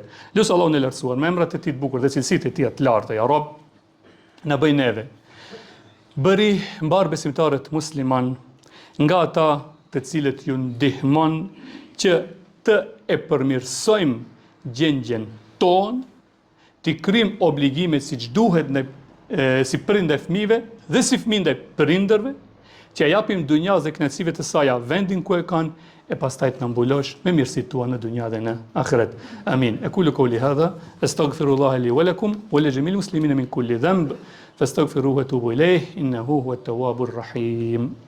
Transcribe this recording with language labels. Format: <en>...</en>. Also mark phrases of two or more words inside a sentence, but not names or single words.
<sq>Lutë Allahun e lartësuar me emrat e tij të bukur dhe cilësitë e tij të larta,</sq> <ar>يا رب,</ar> <sq>na bëj neve bëri mbar besimtarët musliman nga ata të cilët ju ndihmon që të e përmirësojmë gjendjen tonë, t'i kryjmë obligimet siç duhet si prindë e fëmijëve dhe si fëmijë ndaj prindërve, që ja japim dunjas dhe kënaqësive të saja vendin ku e kanë, e pastaj të na mbulosh me mirësitë tua në dunja dhe në ahiret. Amin.</sq> <ar>أقول قولي هذا، أستغفر الله لي ولكم ولجميع المسلمين من كل ذنب، فاستغفروه وتوبوا إليه، إنه هو التواب الرحيم.</ar>